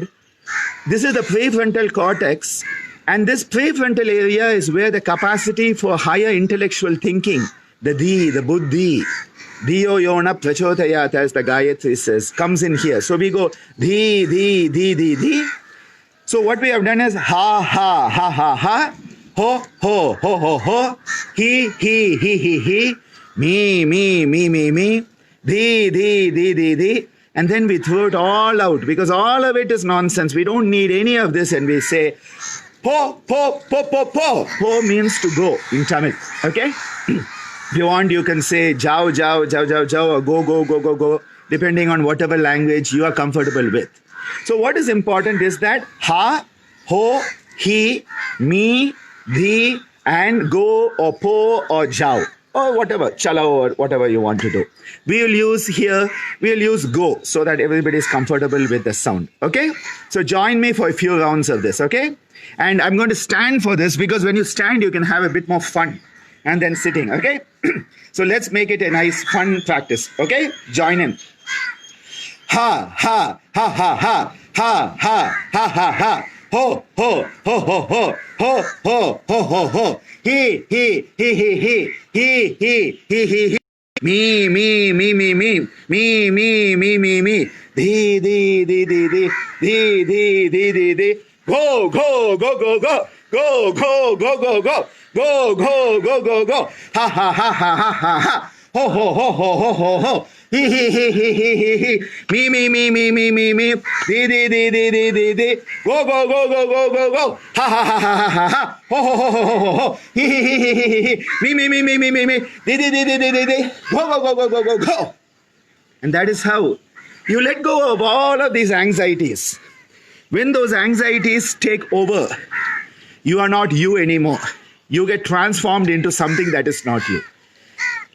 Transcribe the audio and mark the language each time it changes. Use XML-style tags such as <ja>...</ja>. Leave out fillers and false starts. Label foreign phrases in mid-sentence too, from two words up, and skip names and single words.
<en>This is the prefrontal cortex. And this prefrontal area is where the capacity for higher intellectual thinking, the buddhi,</en> <sa>धियो यो नः प्रचोदयात्,</sa> <en>as the Gayatri says, comes in here. So we go di. So what we have done is ha, ha, ha, ha, ha, ho, ho, ho, ho, ho, he, me, di. And then we throw it all out because all of it is nonsense. We don't need any of this, and we say po. Po means to go in Tamil. Okay? If you want, you can say jao, or go, depending on whatever language you are comfortable with. So what is important is that ha, ho, he, me, di, and go, or po, or jao, or whatever, chalo, or whatever you want to do. We'll use go, so that everybody is comfortable with the sound. Okay? So join me for a few rounds of this, okay? And I'm going to stand for this because when you stand, you can have a bit more fun. And then sitting, okay? So let's make it a nice fun practice, okay? Join in. Ha, ha, ha, ha, ha, ha, ha, ha, ha, ha, ho, ho, ho, ho, ho, ho, ho, ho, ho, ho, he, me, di, go, go, ha, ha, ho, ho, he, me, di, go, ha, ho, he, me, di, go. And that is how you let go of all of these anxieties. When those anxieties take over, you are not you anymore. You get transformed into something that is not you.</en>